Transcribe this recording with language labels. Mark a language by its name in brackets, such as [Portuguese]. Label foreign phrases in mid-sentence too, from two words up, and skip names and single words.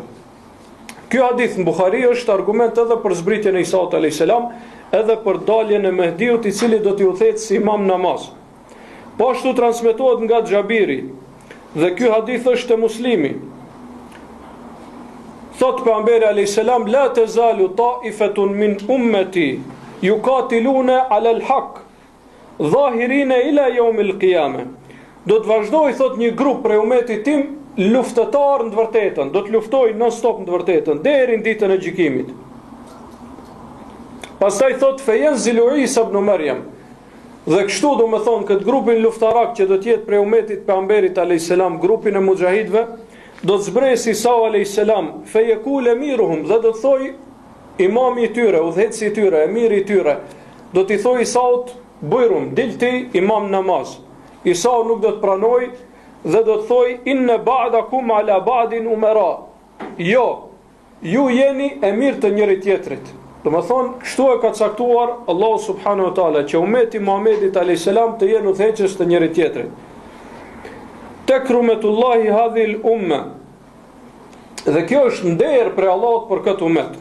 [Albanian] Ky hadith në Buhari është argument edhe për zbritjen e Isaut [Arabic] عليه السلام, [Albanian] edhe për daljen e Mehdiut i cili do t'i udhëhecë si imam namaz. Po ashtu transmetohet nga Xhabiri, dhe ky hadith është e Muslimi. Thot pejgamberi [Arabic] عليه السلام لا تزال طائفة من أمتي يقاتلون على الحق ظاهرين إلى يوم القيامة. [Albanian] Do të vazhdoj, thot, një grup prej umetit tim luftëtar në të vërtetën, do të luftoj non stop në të vërtetën deri në ditën e gjykimit. Pastaj thot [Arabic] فينزل عيسى ابن مريم. [Albanian] Dhe kështu do më thonë këtë grupin luftarak që do të jetë prej umetit pejgamberit [Arabic] عليه السلام, [Albanian] grupin e mujahidëve, do të zbresë Isa [Arabic] عليه السلام, فيقول أميرهم, [Albanian] dhe do të thoj imami i tyre, udhëheci i tyre, emiri i tyre, do t'i thoj Isaut, bujrum, dilti imam namaz. Isau nuk do të pranoj dhe do të thoj [Arabic] إن بعضكم على بعض أمراء. [Albanian] Jo, ju jeni emir të njëri tjetrit. Do të thonë, kështu e ka caktuar Allahu [Arabic] سبحانه وتعالى [Albanian] që ummeti Muhamedit [Arabic] عليه السلام [Albanian] të jenë udhëheqës të njëri tjetrit. [Arabic] تكرمة الله هذه الأمة. [Albanian] Dhe kjo është nder për Allahut për këtë ummet.